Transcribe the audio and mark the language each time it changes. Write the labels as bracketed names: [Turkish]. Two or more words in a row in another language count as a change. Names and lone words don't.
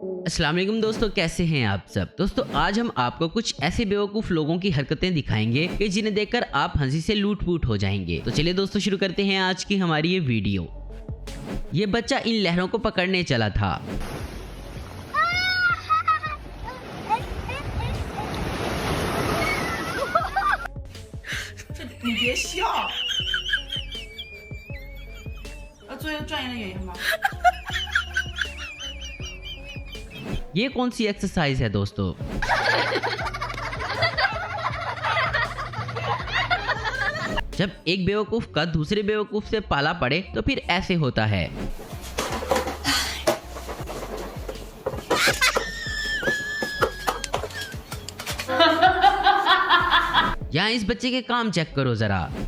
[Arabic] السلام عليكم [Hindi] दोस्तों, कैसे हैं आप सब। दोस्तों आज हम आपको कुछ ऐसे बेवकूफ़ लोगों की हरकतें दिखाएंगे कि जिन्हें देखकर आप हंसी से लूट-फूट हो जाएंगे। तो चलिए दोस्तों शुरू करते हैं आज की हमारी ये वीडियो। ये बच्चा इन लहरों को पकड़ने चला था। [Chinese] 你别笑，要做一个专业的演员吗？ [Hindi] ये कौन सी एक्सरसाइज है दोस्तों। जब एक बेवकूफ का दूसरे बेवकूफ से पाला पड़े तो फिर ऐसे होता है। यहाँ इस बच्चे के काम चेक करो जरा।